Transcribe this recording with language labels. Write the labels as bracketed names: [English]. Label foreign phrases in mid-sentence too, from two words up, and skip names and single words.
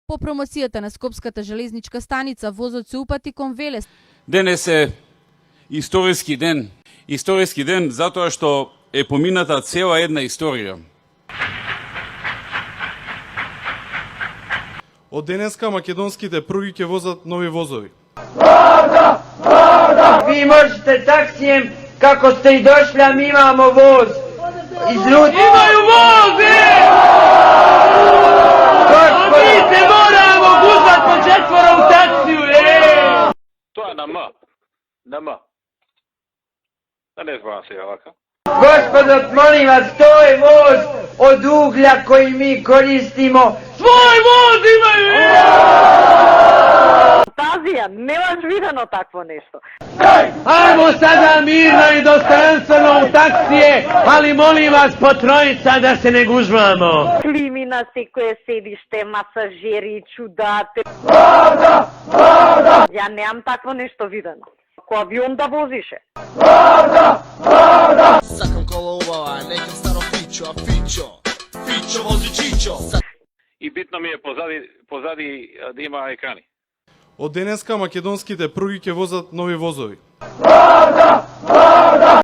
[Macedonian] По промоцијата на Скопската железничка станица возот се упати кон Велес. Денес е историски ден. Историски ден затоа што е помината цела една историја. Од денеска македонските пруги ќе возат нови возови. [Serbian] Vi možete taksijem kako ste i došli, a mi imamo voz. Iz Rudnika. Imaju voze! A mi se moramo guzat po četvora u taksiju, To je na M. Na M. Da ne zbavim se ovako. Gospodo, molim vas, to je voz od uglja koji mi koristimo. Svoj voz imaju! [Macedonian] Фантазија, немаш видено такво нешто. [Serbian] Ajmo sada mirno i dostojanstveno u taksije, ali molim vas po trojica da se ne gužvamo. [Macedonian] Клими на секое седиште, масажери, чудате. Ја немам такво нешто видено. Ко авион да возише. Сакам кола убава, некам старо фичо, а фичо вози чичо. [Serbian] I bitno mi je pozadi da ima ekrani. [Macedonian] Од денеска македонските пруги ќе возат нови возови.